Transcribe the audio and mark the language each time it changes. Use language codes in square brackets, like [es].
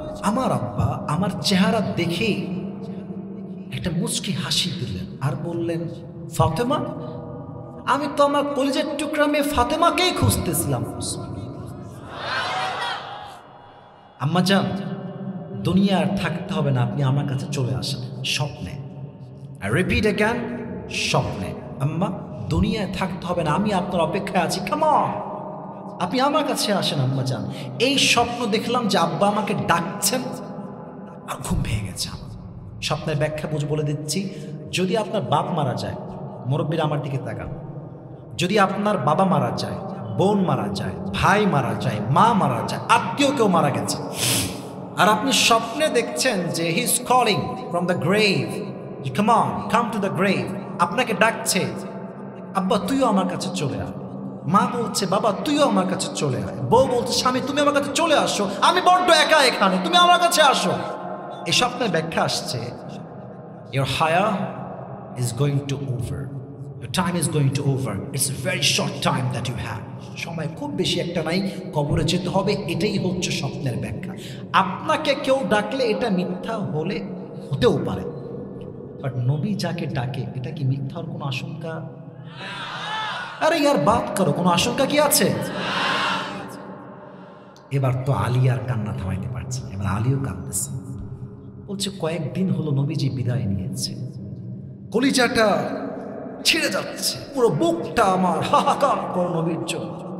[bn] আমার আব্বা আমার চেহারা দেখে একটা মুচকি হাসি দিলেন আর বললেন, ফাতেমা, আমি তো আমার কলিজার টুকরা মেয়ে ফাতেমাকেই খুঁজতেছিলাম। আম্মা যান, দুনিয়া আর থাকতে হবে না, আপনি আমার কাছে চলে আসেন স্বপ্নে। [en] I repeat again, [bn] স্বপ্নে। আম্মা, দুনিয়ায় থাকতে হবে না, আমি আপনার অপেক্ষায় আছি, [en] come on, [bn] আপনি আমার কাছে আসেন আম্মা যান। এই স্বপ্ন দেখলাম যে আব্বা আমাকে ডাকছেন, আর ঘুম ভেঙে গেছে আমার। স্বপ্নের ব্যাখ্যা বলে দিচ্ছি। যদি আপনার বাপ মারা যায়, মুরব্বীরা আমার দিকে তাকান, যদি আপনার বাবা মারা যায়, বোন মারা যায়, ভাই মারা যায়, মা মারা যায়, আত্মীয় কেউ মারা গেছে, আর আপনি স্বপ্নে দেখছেন যে [en] he is calling from the grave, [bn] come on, come to the grave, আপনাকে ডাকছে, আব্বা তুইও আমার কাছে চলে আয়। মা বলছে, বাবা তুইও আমার কাছে চলে আয়। বউ বলছে, স্বামী তুমি আমার কাছে চলে আসো, আমি বড্ড একা এখানে, তুমি আমার কাছে আসো। [en] এই স্বপ্নের ব্যাখ্যা আসছে, your haya is going to over, your time is going to over, it's a very short time that you have, [bn] সময় খুব বেশি একটা নাই, কবরে যেতে হবে, এটাই হচ্ছে স্বপ্নের ব্যাখ্যা। আপনাকে কেউ ডাকলে এটা মিথ্যা হলে হতেও পারে, বাট নবী যাকে ডাকে এটা কি মিথ্যার কোনো আশঙ্কা? আরে ইয়ার বাদ করো, কোনো আশঙ্কা কি আছে? এবার তো আলী আর কান্না থামাইতে পারছে না, এবার আলীও কাঁদতেছে। বলছে, কয়েকদিন হলো নবীজি বিদায় নিয়েছে, কলিজাটা ছিঁড়ে যাচ্ছে, পুরো বুকটা আমার হাহাকার করে নবীর জন্য।